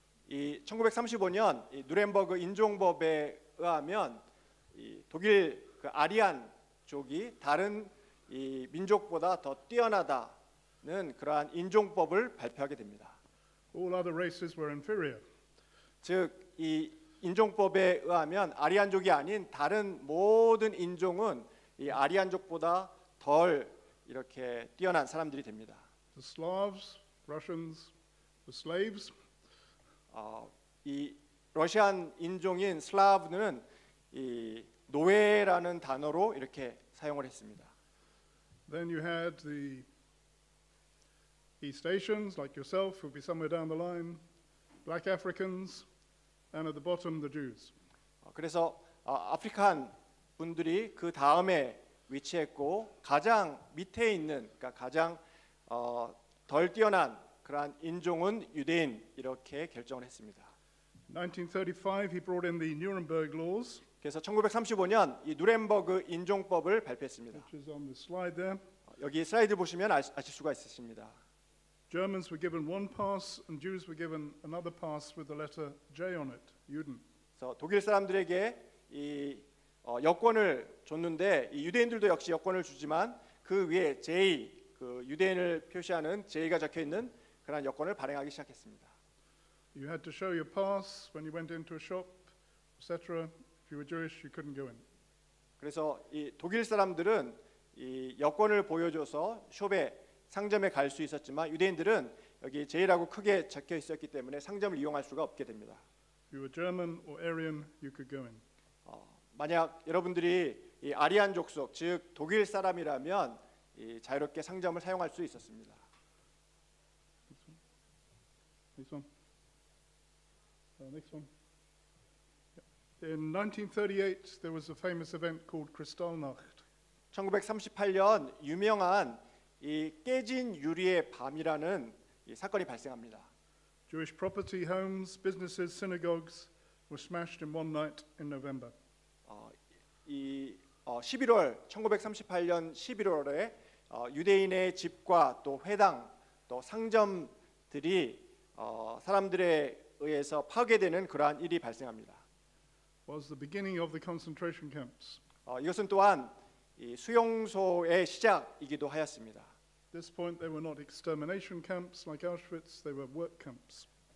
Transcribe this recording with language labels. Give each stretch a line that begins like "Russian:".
Korean: 이 1935년 이 누렌버그 인종법에 의하면 이 독일 그 아리안족이 다른 이 민족보다 더 뛰어나다는 그러한 인종법을 발표하게 됩니다.
English: All other races were inferior.
Korean: 즉 이 인종법에 의하면 아리안족이 아닌 다른 모든 인종은 이 아리안족보다 덜 이렇게 뛰어난 사람들이 됩니다.
English: The Slavs, Russians, the slaves.
Korean: 이 러시안 인종인 슬라브는 이 노예라는 단어로 이렇게 사용을 했습니다.
English: Then you had the East Asians, like yourself, who'll be somewhere down the line, black Africans, and at the bottom, the Jews.
Korean: 그래서 아프리칸 분들이 그 다음에 위치했고 가장 밑에 있는 그러니까 가장 덜 뛰어난 그러한 인종은 유대인 이렇게 결정을 했습니다.
English: 1935, he brought in the Nuremberg laws,
Korean: 그래서 1935년 이 누렌버그 인종법을 발표했습니다.
English: which is on the slide there.
Korean: 여기 슬라이드 보시면 아실 수가 있으십니다.
English: Germans were given one pass, and Jews were given another pass with the letter J on it, Juden.
Korean: 그래서 독일 사람들에게 이 여권을 줬는데 이 유대인들도 역시 여권을 주지만 그 위에 J 그 유대인을 표시하는 J가 적혀 있는 그런 여권을 발행하기 시작했습니다.
English: You had to show your pass when you went into a shop, etc. If you were Jewish, you couldn't go in.
Korean: 그래서 이 독일 사람들은 이 여권을 보여줘서 숍에 상점에 갈 수 있었지만 유대인들은 여기 J라고 크게 적혀 있었기 때문에 상점을 이용할 수가 없게 됩니다.
English: If you were German or Aryan, you could go in.
Korean: 만약 여러분들이 이 아리안 족속 즉 독일 사람이라면 이 자유롭게 상점을 사용할 수 있었습니다.
English: Next one. Next one. Yeah. In 1938, there was a famous event called Kristallnacht.
Korean: 1938년 유명한 이 깨진 유리의 밤이라는 이 사건이 발생합니다.
English: Jewish property, homes, businesses, synagogues were smashed in one night in November.
Korean: 1938년 11월에 유대인의 집과 또 회당, 또 상점들이 사람들에 의해서 파괴되는 그러한 일이 발생합니다.
English: Was the beginning of the concentration camps.
Korean: 이것은 또한 이 수용소의 시작이기도 하였습니다.
English: At this point, they were not extermination camps like Auschwitz; they were work camps.